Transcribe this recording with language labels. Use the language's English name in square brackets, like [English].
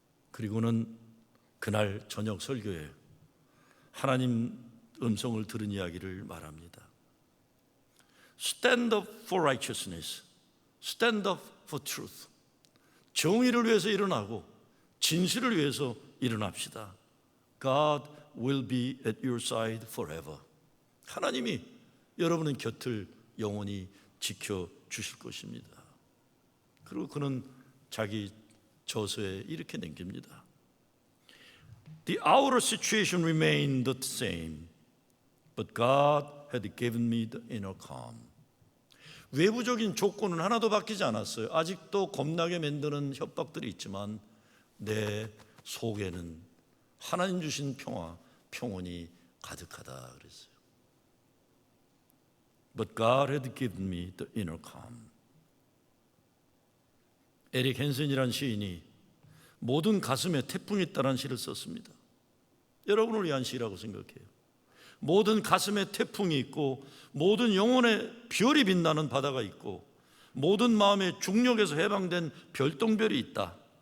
[Korean] 그리고는 그날 저녁 설교에 하나님 음성을 들은 이야기를 말합니다. [English] Stand up for righteousness. Stand up for truth. [Korean] 정의를 위해서 일어나고 진실을 위해서 일어납시다. [English] God will be at your side forever. [Korean] 하나님이 여러분의 곁을 영원히 지켜주실 것입니다. 그리고 그는 자기 저서에 이렇게 남깁니다. [English] The outer situation remained the same, but God had given me the inner calm. [Korean] 외부적인 조건은 하나도 바뀌지 않았어요. 아직도 겁나게 만드는 협박들이 있지만 내 속에는 하나님 주신 평화, 평온이 가득하다 그랬어요. [English] But God had given me the inner calm. [Korean] 에릭 헨슨이라는 시인이 모든 가슴에 태풍이 있다는 시를 썼습니다. 여러분을 위한 시라고 생각해요. 모든 가슴에 태풍이 있고 모든 영혼에 별이 빛나는 바다가 있고 모든 마음의 중력에서 해방된 별똥별이 있다.